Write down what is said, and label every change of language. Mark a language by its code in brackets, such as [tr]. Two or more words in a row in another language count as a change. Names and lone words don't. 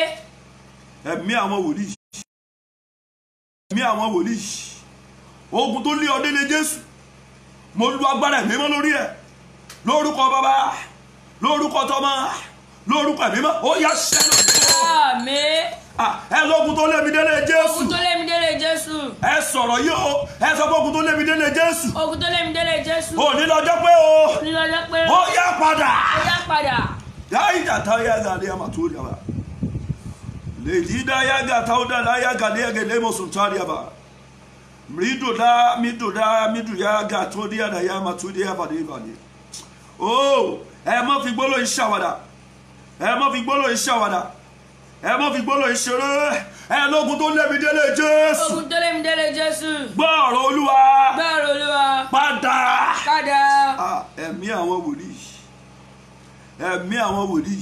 [yo] ẹ̀mí àwọn wòlíì ẹ̀mí àwọn wòlíì ogun tó lé ọdẹ lé Jésù mo lu agbára ẹ̀mí mọ́ lórí ẹ̀ lórúkọ Bàbá lórúkọ Tọmọ lórúkọ ẹ̀mí mọ́ ó yá ṣẹ́wọ̀n. Àmín. ẹ lógun tó lé mi délé Jésù Ogun tó lé mi délé Jésù. Jésù. ẹ sọ̀rọ̀ yìí o ẹ sọ pé ogun tó lé mi délé Jésù. Ogun tó lé mi délé Jésù. òní lọ́jọ́ pé o. Òní lọ́jọ́ pé. ó yá padà. Ó yá padà. Yaida tayaga de amaturia ba. Lelida yaga tauda la yaga de yaga lemo suntaria ba. Midu yaga todia da yama tudia ba de ba de. Oh, ẹ má fi gbolo ìṣàwàdà. Ẹ má fi gbolo ìṣàwàdà. Ẹ má fi gbolo ìṣeré. Ẹ lógun tó lé mi délé Jésù. Ogun tó lé mi délé Jésù. Gbọ́ ọ̀rọ̀ Olúwa. Gbọ́ ọ̀rọ̀ Olúwa. Padà. Padà. Ẹ̀mí àwọn wòlíì. Ẹ̀mí àwọn wòlíì.